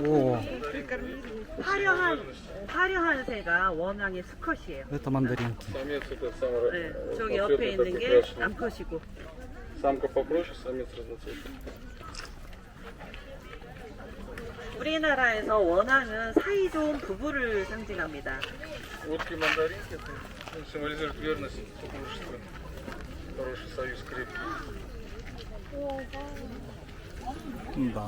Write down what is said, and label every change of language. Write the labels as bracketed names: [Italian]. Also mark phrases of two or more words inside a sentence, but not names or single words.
[Russian] О, [Korean] 화려한 새가 원앙의 수컷이에요. [Russian] это мандаринки. Самец этот самый [Korean] 네, 저기 [Russian] разноцветный, [Korean] 옆에 있는 [Russian] такой [Korean] 게 [Russian] красный. [Korean] 암컷이고. [Russian] Самка попроще, самец разноцветный. [Korean] 우리나라에서 원앙은 사이좋은 부부를 상징합니다. [Russian] Утки мандаринки это символизирует верность, супружество. Хороший союз крепкий. Да.